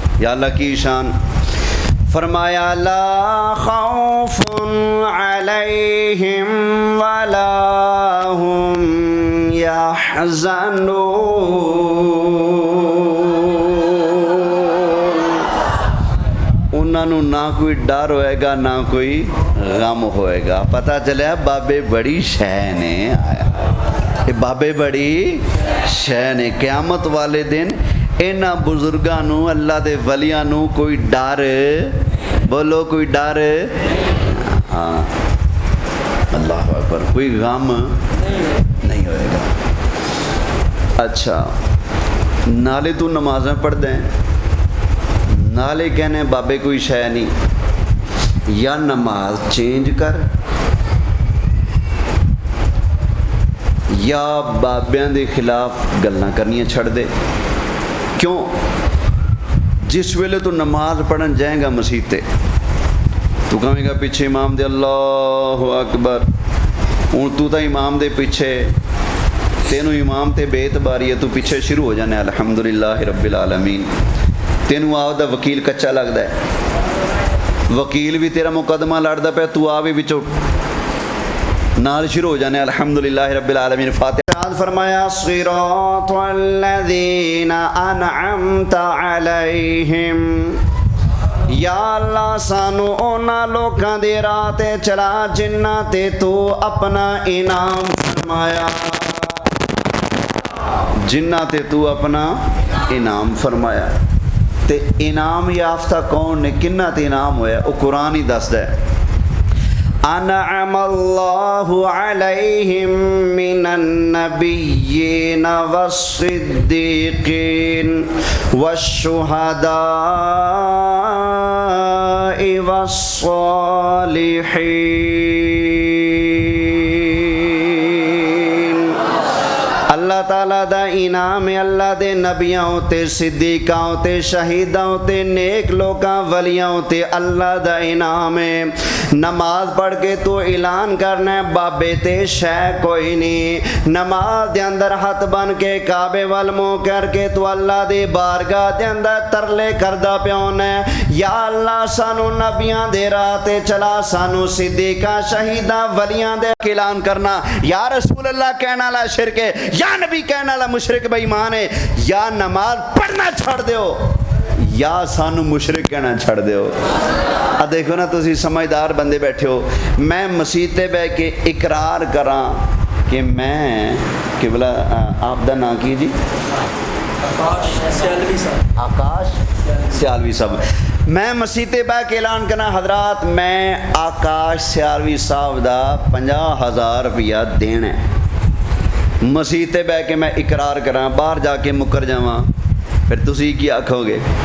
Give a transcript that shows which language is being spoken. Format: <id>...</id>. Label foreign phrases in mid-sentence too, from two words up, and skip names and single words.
<pa>یا اللہ کی شان؟</pa> <ar>فرمایا لا خوف علیہم ولا ہم یحزنون.</ar> <pa>انہاں نوں نہ کوئی ڈر ہوئے گا نہ کوئی غم ہوئے گا. پتہ چلیا بابے بڑی شے نے آیا, بابے بڑی شے نے. قیامت والے دن انہاں بزرگاں نوں اللہ دے ولیاں نوں کوئی ڈر, بولو کوئی ڈر, ہاں</pa> <ar>اللہ اکبر,</ar> <pa>کوئی غم نہیں ہوئے گا. اچھا, نالے تو نمازیں پڑھ دیں, نالے کہنے بابے کوئی شے نہیں. یا نماز چینج کر یا بابیاں دے خلاف گلاں کرنیاں چھڑ دے. کیوں؟ جس ویلے تو نماز پڑھن جائیں گا مسیح تے, تو کہیں گا پیچھے امام دے</pa> <ar>اللہ اکبر,</ar> <pa>ہوں تو تا امام دے پیچھے, تینوں امام تے بے اعتباری ہے, تو پیچھے شروع ہو جانے</pa> <ar>الحمدللہ رب العالمین.</ar> <pa>تینوں آو دا وکیل کچا لگدا ہے, وکیل بھی تیرا مقدمہ لڑدا پیا, تو آ بھی وچوں نال شروع ہو جانے</pa> <ar>الحمدللہ رب العالمین.</ar> <pa>فاتحہ فرمایا</pa> <ar>صراط الذین انعمت علیہم,</ar> <pa>یا اللہ سانو اونا لوکاں دے راہ تے چلا جنہاں تے تو اپنا انعام فرمایا, جنہاں تے تو اپنا انعام فرمایا. تے انعام یافتہ کون نے, کنہ تے انعام ہویا, وہ قرآن ہی دسدا ہے.</pa> <ar>انعم اللہ علیہم من النبیین والصدیقین والشہداء والصالحین.</ar> <pa>اللہ تعالیٰ دا انعام اللہ دے نبیاں تے صدیقاں تے شہیداں تے نیک لوکاں ولیاں تے اللہ دا انعام ہے. نماز پڑھ کے تو اعلان کرنا ہے بابے تے شے کوئی نہیں. نماز دے اندر ہاتھ بن کے کعبے وال منہ کر کے تو اللہ دی بارگاہ دے اندر ترلے کردا پیا ہونا ہے, یا اللہ سانو نبیاں دے راہ تے چلا, سانو صدیقاں شہیداں ولیاں دے اعلان کرنا.</pa> <ar>یا رسول اللہ</ar> <pa>کہنا والا شرک ہے, یا نبی کہنا والا مشرک بے ایمان ہے. یا نماز پڑھنا چھڑ دیو یا سانو مشرک کہنا چھڑ دیو. دیکھو نا تسی سمجھدار بندے بیٹھے ہو, میں مسیح تے بہ کے اقرار کراں کہ میں کہ بلا آپ دا نام کی جی, آکاش سیالوی صاحب, میں مسیح تے بہ کے اعلان کرنا حضرات میں آکاش سیاروی صاحب دا 50,000 روپیہ دینا ہے، مسیح تے بہ کے میں اقرار کراں، باہر جا کے مکر جاواں، پھر تسی کی آکھو گے؟</pa>